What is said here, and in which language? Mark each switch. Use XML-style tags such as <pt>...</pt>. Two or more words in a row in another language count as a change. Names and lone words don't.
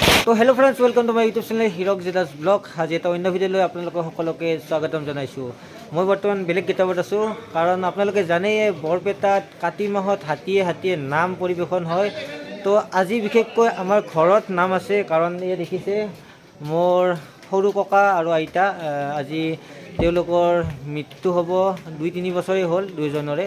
<en>hello friends welcome to my YouTube channel हिरक जेदास ब्लग।</en> <as>आज এটা অন্য ভিডিঅ' লৈ আপোনালোকক সকলোকে স্বাগতম জনাইছোঁ। মই বৰ্তমান বেলেগ কিতাপত আছোঁ, কাৰণ আপোনালোকে জানেই বৰপেটাত কাতি মাহত হাতীয়ে নাম পৰিৱেশন হয়। তো আজি বিশেষকৈ আমাৰ ঘৰত নাম আছে, কাৰণ এই দেখিছে মোৰ সৰু ককা আৰু আইতা আজি তেওঁলোকৰ মৃত্যু হ'ব 2-3 বছৰেই হ'ল দুইজনৰে।</as>